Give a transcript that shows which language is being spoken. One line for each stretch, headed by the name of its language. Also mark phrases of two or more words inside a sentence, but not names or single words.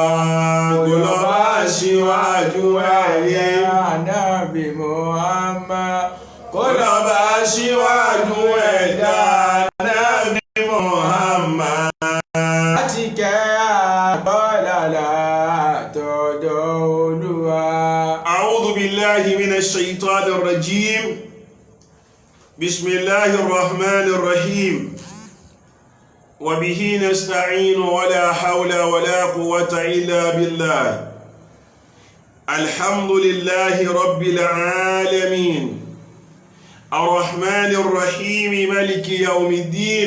Yoruba: Kò lọ bá aṣíwájú ayé. Ànábì Muhammad. Kò lọ bá aṣíwájú ẹ̀dá Ànábì Muhammad. Àtíkẹ́ àtọ́làlà àtọ́jọ́ Olúwa.
Arabic: أعوذ بالله من الشيطان الرجيم. بسم الله الرحمن الرحيم. وبه نستعين ولا حول ولا قوة إلا بالله. الحمد لله رب العالمين الرحمن الرحيم ملك يوم الدين.